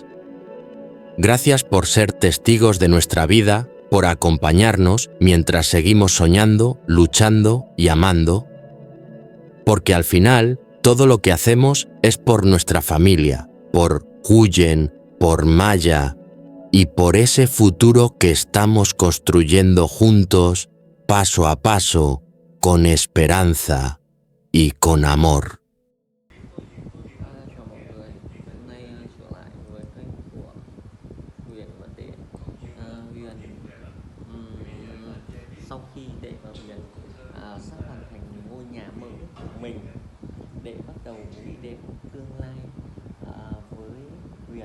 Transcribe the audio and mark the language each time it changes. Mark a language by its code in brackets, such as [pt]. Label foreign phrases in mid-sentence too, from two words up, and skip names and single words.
[es] Gracias por ser testigos de nuestra vida, por acompañarnos mientras seguimos soñando, luchando y amando, porque al final todo lo que hacemos es por nuestra familia, por Huyen, por Maya y por ese futuro que estamos construyendo juntos, paso a paso, con esperanza y con amor. [vi] Chào mọi người, hôm nay trở lại với kênh của Huyền và Đệ. Huyền sau khi Đệ và Huyền sắp hoàn thành ngôi nhà mới của mình, Đệ bắt đầu nghĩ đến tương lai với Huyền.